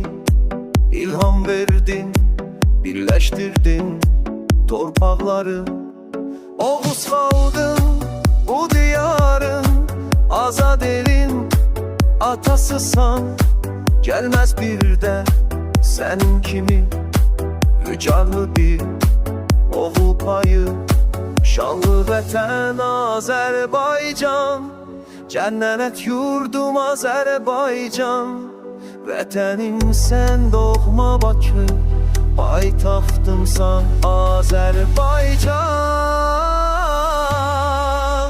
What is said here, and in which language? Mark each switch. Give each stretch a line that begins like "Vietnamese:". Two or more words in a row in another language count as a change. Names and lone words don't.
Turkish: İlham verdin, birleştirdin torpakları. Oğuz kaldın bu diyarın, azad elin atasısan. Gelmez bir de senin kimi, rücarlı bir oğul payı.
Azerbaijani: Şanlı vətən Azərbaycan, cennet yurdum Azərbaycan. Vətənim sən doğma Bakı, paytaxtımsan Azərbaycan.